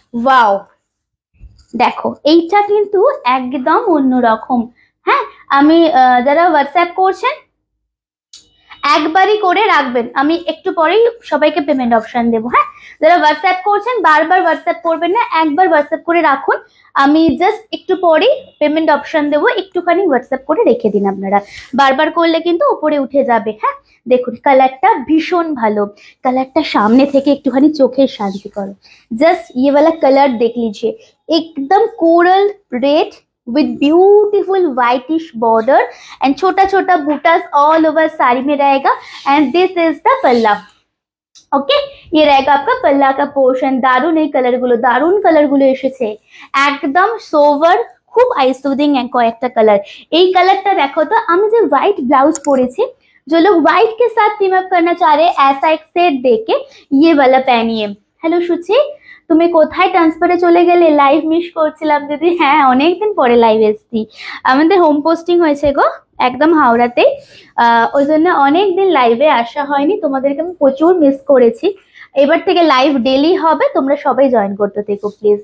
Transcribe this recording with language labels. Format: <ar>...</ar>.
<bn>Wow দেখো এইটা কিন্তু একদম অন্যরকম, হ্যাঁ আমি যারা হোয়াটসঅ্যাপ করছেন একবারই করে রাখবেন, আমি একটু পরেই সবাইকে পেমেন্ট অপশন দেবো, হ্যাঁ যারা হোয়াটসঅ্যাপ করছেন বারবার হোয়াটসঅ্যাপ করবেন না, একবার হোয়াটসঅ্যাপ করে রাখুন, আমি জাস্ট একটু পরেই পেমেন্ট অপশন দেবো, একটুখানি হোয়াটসঅ্যাপ করে রেখে দিন আপনারা, বারবার করলে কিন্তু উপরে উঠে যাবে। হ্যাঁ দেখুন কালারটা ভীষণ ভালো, কালারটা সামনে থেকে একটুখানি চোখের শান্তি করো। জাস্ট</bn> <hi>ये वाला कलर देख लीजिए, एकदम coral red</hi> <en>with beautiful whitish border and</en> <hi>छोटा छोटा बूटास</hi> <en>all over</en> <hi>साड़ी में रहेगा।</hi> <en>and this is the</en> <hi>पल्ला, ओके ये रहेगा आपका पल्ला का पोर्शन।</hi> <bn>दारुण এই কালার গুলো, দারুণ কালার গুলো এসেছে, একদম সোভার, খুব আই সুদিং কয়েকটা কালার। এই কালারটা দেখো তো, আমি যে হোয়াইট ব্লাউজ পরেছি,</bn> <hi>जो लोग व्हाइट के साथ टीम अप करना चाह रहे हैं ऐसा एक सेट देके ये वाला पहनिए।</hi> <bn>हेलो সুচি তুমি কোথায় ট্রান্সফারে চলে গেলে? লাইভ মিস করছিলাম দিদি, হ্যাঁ অনেকদিন পরে লাইভ এসছি, আমাদের হোম পোস্টিং হয়েছে গো একদম হাওড়াতে, ওই জন্য অনেকদিন লাইভে আসা হয়নি, তোমাদেরকে আমি প্রচুর মিস করেছি। এবার থেকে লাইভ ডেলি হবে, তোমরা সবাই জয়েন করতে থেকো প্লিজ।</bn>